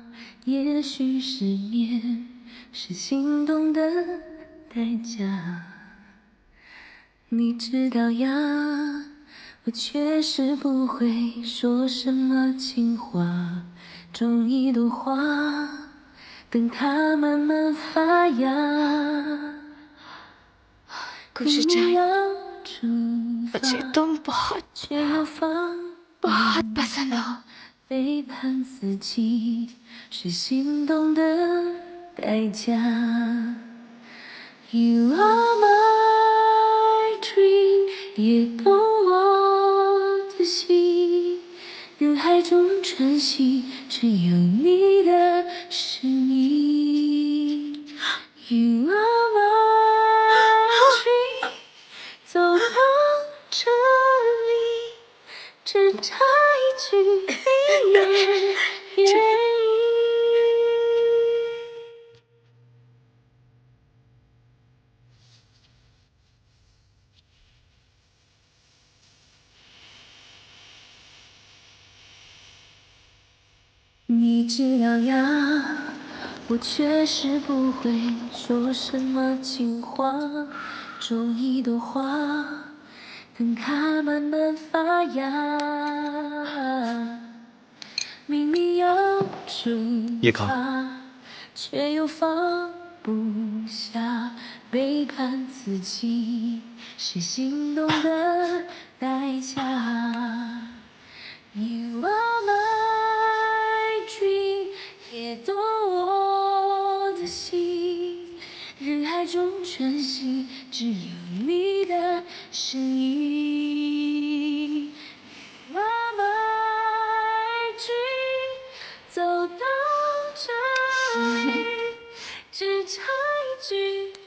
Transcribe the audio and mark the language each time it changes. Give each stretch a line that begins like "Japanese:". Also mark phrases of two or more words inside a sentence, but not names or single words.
Chinese: 也许失眠是心动的代价。你知道呀，我确实不会说什么情话，种一朵花，等它慢慢发芽。
Hindi: खुशी जान, मुझे तुम बहुत
Chinese: 却又放
Hindi: बहुत पसंद हो।
Chinese: 背叛自己是心动的代价。
English: You are my dream，
Chinese: 也懂我的心。人海中晨曦，只有你的声音。
English: You are my dream，
Chinese: 走到这里，只差一句你愿愿意。你知道呀，我确实不会说什么情话，种一朵花，等它慢慢发芽。明明要出
Hindi: ये खा।
Chinese: 发，却又放不下，背叛自己是心动的代价。
English: You are my dream，
Chinese: 也懂我的心。人海中晨曦，只有你的声音。
English: You are my dream，
Chinese: 走到这里，只差一句